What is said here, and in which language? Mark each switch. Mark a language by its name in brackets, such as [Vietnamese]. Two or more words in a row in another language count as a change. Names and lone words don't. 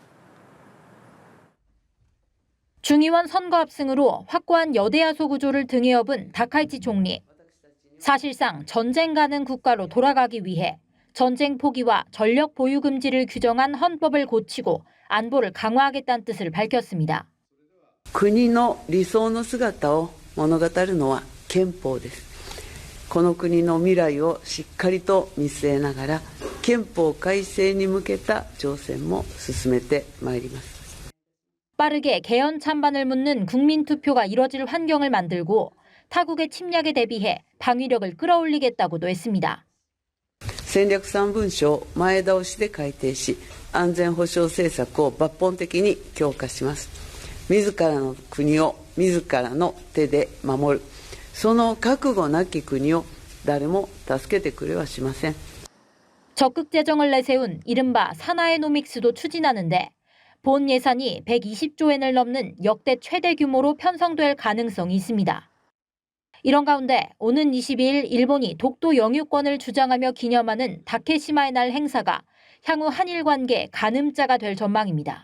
[Korean] 중의원 선거 압승으로 확고한 여대야소 구조를 등에 업은 다카이치 총리. 사실상 전쟁 가능 국가로 돌아가기 위해 전쟁 포기와 전력 보유 금지를 규정한 헌법을 고치고 안보를 강화하겠다는 뜻을 밝혔습니다. [Japanese] 国の理想の姿を物語るのは憲法です。この国の未来をしっかりと見据えながら憲法改正に向けた挑戦も進めてまいります。 [Korean] 빠르게 개헌 찬반을 묻는 국민투표가 이뤄질 환경을 만들고 타국의 침략에 대비해 방위력을 끌어올리겠다고도 했습니다. [Japanese] 戦略3文書を前倒しで改定し、安全保障政策を抜本的に強化します。自らの国を自らの手で守る。その覚悟なき国を誰も助けてくれはしません。 [Korean] 적극 재정을 내세운 이른바 사나에노믹스도 추진하는데 본 예산이 120조엔을 넘는 역대 최대 규모로 편성될 가능성이 있습니다. 이런 가운데 오는 22일 일본이 독도 영유권을 주장하며 기념하는 다케시마의 날 행사가 향후 한일 관계 가늠자가 될 전망입니다.